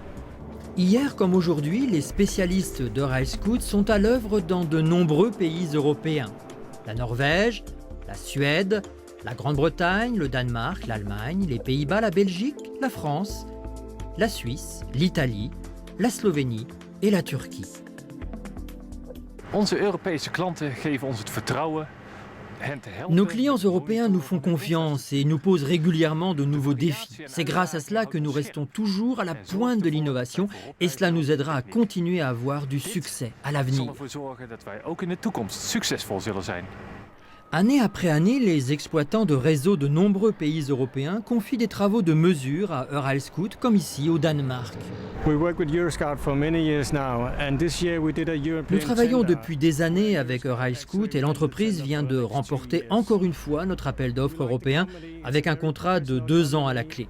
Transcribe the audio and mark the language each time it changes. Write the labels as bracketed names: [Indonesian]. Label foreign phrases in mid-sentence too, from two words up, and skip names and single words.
[French] Hier comme aujourd'hui, les spécialistes d'Eurail-Scout sont à l'œuvre dans de nombreux pays européens. La Norvège, la Suède, la Grande-Bretagne, le Danemark, l'Allemagne, les Pays-Bas, la Belgique, la France, la Suisse, l'Italie, la Slovénie et la Turquie. [Dutch] Onze Europese klanten geven ons het vertrouwen hen te helpen. [French] Nos clients européens nous font confiance et nous posent régulièrement de nouveaux défis. C'est grâce à cela que nous restons toujours à la pointe de l'innovation et cela nous aidera à continuer à avoir du succès à [Dutch] Dit [French] l'avenir. [Dutch] zal ervoor zorgen dat wij ook in de toekomst succesvol zullen zijn. [French] Année après année, les exploitants de réseaux de nombreux pays européens confient des travaux de mesure à Eurail-Scout, comme ici au Danemark. Nous travaillons depuis des années avec Eurail-Scout et l'entreprise vient de remporter encore une fois notre appel d'offres européen avec un contrat de 2 ans à la clé.